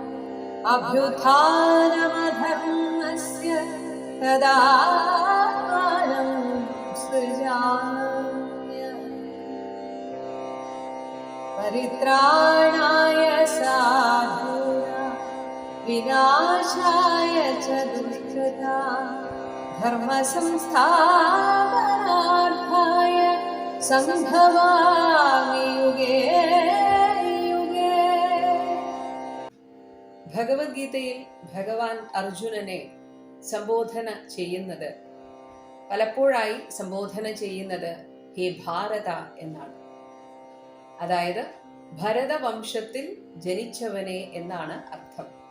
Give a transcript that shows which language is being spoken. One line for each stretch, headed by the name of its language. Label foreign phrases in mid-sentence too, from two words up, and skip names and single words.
Sanskrit: अभ्युत्थानमधर्मस्य तदात्मानं सृजाम्यहम् परित्राणाय साधूनां विनाशाय च दुष्कृतां धर्मसंस्थापनार्थाय സംഭവാമി യുഗേ യുഗേ.
Malayalam: ഭഗവത്ഗീതയിൽ ഭഗവാൻ അർജുനനെ സംബോധന ചെയ്യുന്നത്, പലപ്പോഴായി സംബോധന ചെയ്യുന്നത് ഹേ ഭാരത എന്നാണ്. അതായത് ഭരതവംശത്തിൽ ജനിച്ചവനെ എന്നാണ് അർത്ഥം.